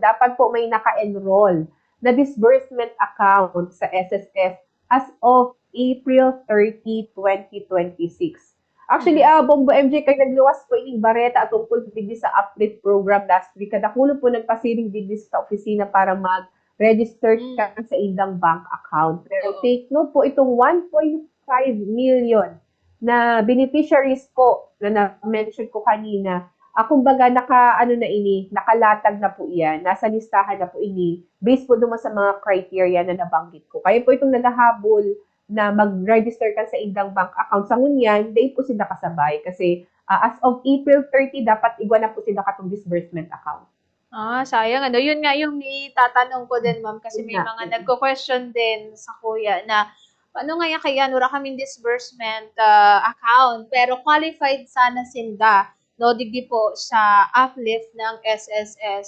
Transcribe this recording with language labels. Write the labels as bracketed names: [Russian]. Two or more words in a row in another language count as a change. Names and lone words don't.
[Filipino] Dapat po may naka-enroll na [English] disbursement account [Filipino] sa SSF [English] as of April 30, 2026. [Filipino] Actually, Bombo MJ, [Bikol] kayo nagluwas po ining bareta at tungkol digdi sa [English] uplift program last week. [Bikol] Kadakulo po nagpasiring digdi sa opisina para mag-register ka sa indang [English] bank account. [Filipino] Pero [English] take note [Filipino] po, itong 1.5 million na beneficiaries po na na-mention ko kanina, kumbaga nakalatag na po iyan, nasa listahan na po ini, based po naman sa mga criteria na nabanggit ko. [Bikol] Kaya po itong nalahabol na mag-register ka sa indang [English] bank account [Bikol] sa ngunyan, di po sila kasabay. Kasi [English] as of April 30, [Bikol] dapat igwa na po sila katong [English] disbursement account. [Filipino] Sayang. Yun nga yung itatanong ko din, ma'am, kasi may mga nagko-question din sa kuya na ano nga yan kaya nura kaming [English] disbursement account, [Filipino] pero qualified sana sinda, no, digdi po sa uplift ng SSS.